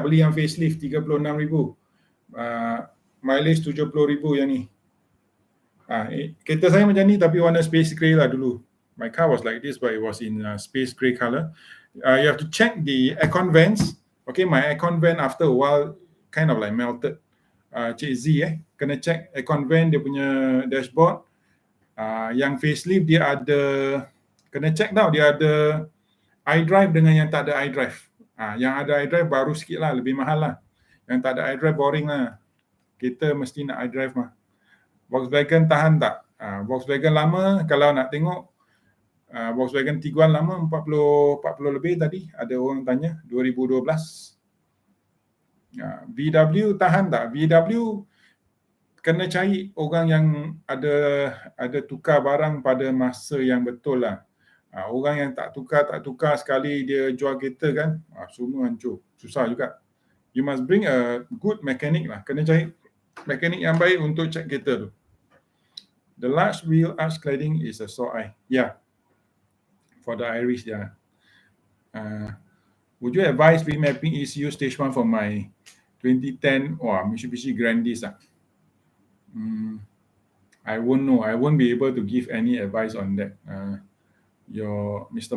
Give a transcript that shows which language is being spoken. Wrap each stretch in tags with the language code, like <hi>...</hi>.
<ms>Beli yang facelift 36,000. Mileage 70,000 yang ni. Kereta saya macam ni tapi warna space grey lah dulu.</ms> <en>My car was like this but it was in space grey color. You have to check the aircon vents. Okay, my aircon vent after a while kind of like melted.</en> <ms>Cik Z kena check aircon vent dia punya dashboard. Yang facelift dia ada, kena check tau, dia ada iDrive dengan yang tak ada iDrive. Yang ada iDrive baru sikit lah, lebih mahal lah. Yang tak ada iDrive boring lah. Kita mesti nak iDrive mah. Volkswagen tahan tak? Volkswagen lama kalau nak tengok Volkswagen Tiguan lama 40 lebih tadi ada orang tanya 2012. VW tahan tak? VW kena cari orang yang ada tukar barang pada masa yang betul lah. Orang yang tak tukar sekali dia jual kereta kan, semua hancur. Susah juga.</ms> <en>You must bring a good mechanic lah.</en> <ms>Kena cari mekanik yang baik untuk cek kereta tu.</ms> <en>The large wheel arch cladding is a sore eye. Yeah. For the iriz, yeah. Would you advise remapping ECU stage 1 for my 2010 Mitsubishi Grandis? I won't know. I won't be able to give any advice on that. Your Mr.</en>